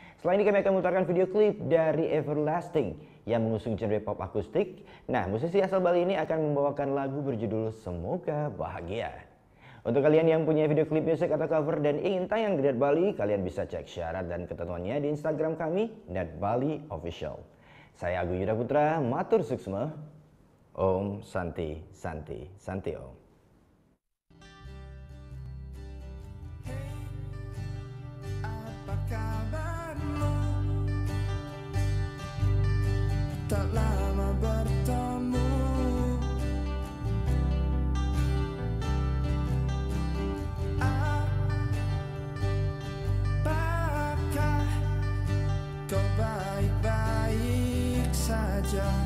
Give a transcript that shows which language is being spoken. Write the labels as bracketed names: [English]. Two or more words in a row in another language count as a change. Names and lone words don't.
[Indonesian] Selain ini kami akan memutarkan video klip dari Everlasting yang mengusung genre pop akustik. Nah, musisi asal Bali ini akan membawakan lagu berjudul Semoga Bahagia. Untuk kalian yang punya video klip musik atau cover dan ingin tayang di Net Bali, kalian bisa cek syarat dan ketentuannya di Instagram kami, Net Bali Official. Saya Agung Yuda Putra, [Balinese] matur suksma. [Sanskrit] Om Santi Santi Santi Om. [Indonesian] Tak lama bertemu, apakah kau baik-baik saja?